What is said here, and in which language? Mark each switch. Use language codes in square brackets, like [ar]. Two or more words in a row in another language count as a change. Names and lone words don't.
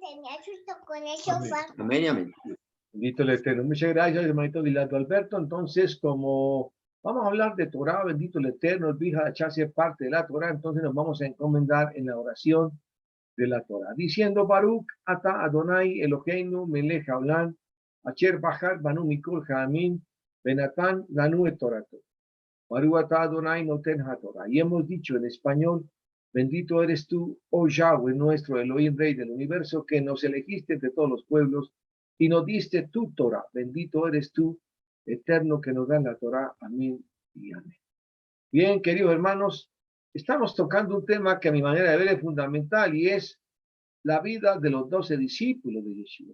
[es] Amén. Amén y amén. Bendito el Eterno. Muchas gracias, hermanito Dilato Alberto. Entonces, como vamos a hablar de Torah, bendito el Eterno, el Bija de hace parte de la Torah, entonces nos vamos a encomendar en la oración de la Torah, diciendo [he] ברוך אתה אדני אלהינו מלך העולם אשר בחר בנו מכל העמים ונתן לנו את תורתו. ברוך אתה אדני נותן התורה. [es] Y hemos dicho en español, bendito eres tú, oh Yahweh, nuestro Elohim, Rey del universo, que nos elegiste de todos los pueblos y nos diste tu Torah. Bendito eres tú, Eterno, que nos da la Torah. Amén y amén. Bien, queridos hermanos, estamos tocando un tema que a mi manera de ver es fundamental y es la vida de los 12 discípulos de Yeshua.